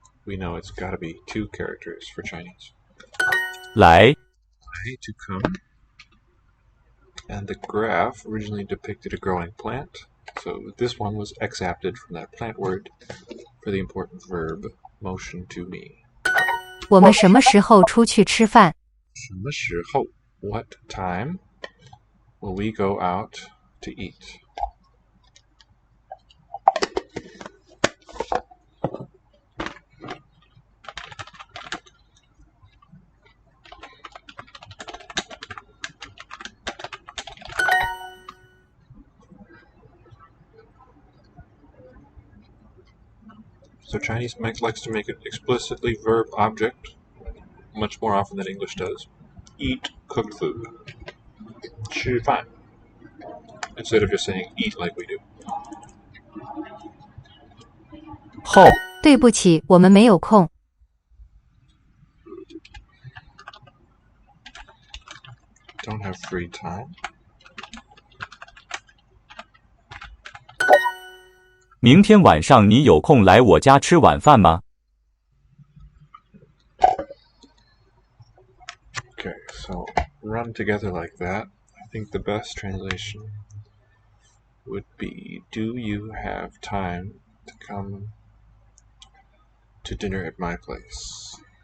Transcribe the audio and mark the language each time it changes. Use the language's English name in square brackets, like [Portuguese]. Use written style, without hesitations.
[English] We know it's got to be 2 characters for Chinese. [Chinese] 来 [English] To come. And the graph originally depicted a growing plant. So this one was exapted from that plant word for the important verb motion to me. [Chinese] 我们什么时候出去吃饭？什么时候? [English] What time will we go out to eat? So Chinese likes to make it explicitly verb object much more often than English does. Eat cooked food. 吃饭 instead of just saying eat like we do. [Chinese] 后对不起，我们没有空。 [English] Don't have free time. [Chinese] 明天晚上你有空来我家吃晚饭吗 [English] Okay, so run together like that. I think the best translation would be, do you have time to come to dinner at my place?